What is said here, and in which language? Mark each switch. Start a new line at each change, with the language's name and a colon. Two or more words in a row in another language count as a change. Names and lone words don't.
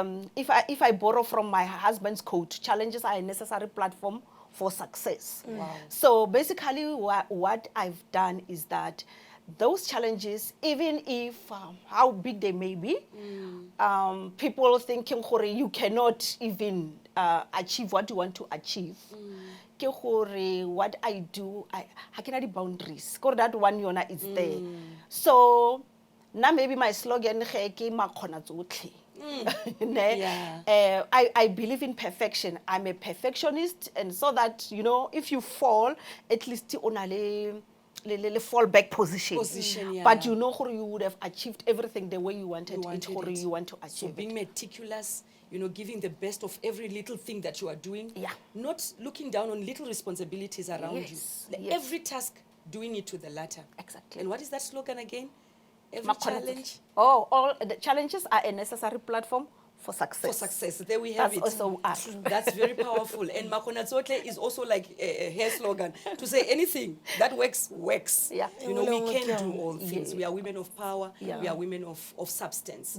English: if I borrow from my husband's quote, challenges are a necessary platform for success. Wow. So basically, what I've done is that those challenges, even if how big they may be, people thinking, "Hore, you cannot even achieve what you want to achieve."
Tswana: Ke gore,
English: what I do, I cannot the boundaries. Because that one yona is there. So now maybe my slogan
Tswana: ke makgona tsotlhe.
English: Ne? Yeah. I believe in perfection. I'm a perfectionist, and so that if you fall, at least on a fallback position. Position, But yeah. you would have achieved everything the way you wanted, It. you want to So achieve being it. meticulous, giving the best of every little thing that you are doing. Yeah. Not looking down on little responsibilities around Yes, you. yes. Every task, doing it to the latter. Exactly. And what is that slogan again? Every Makgona challenge tsotlhe. All the challenges are a necessary platform for success. for success. There we have That's it. also us. That's very powerful. And Makona Tsotle is also like a hair slogan to say anything that works. Yeah. We can do all things. Yeah. We are women of power. Yeah. We are women of substance.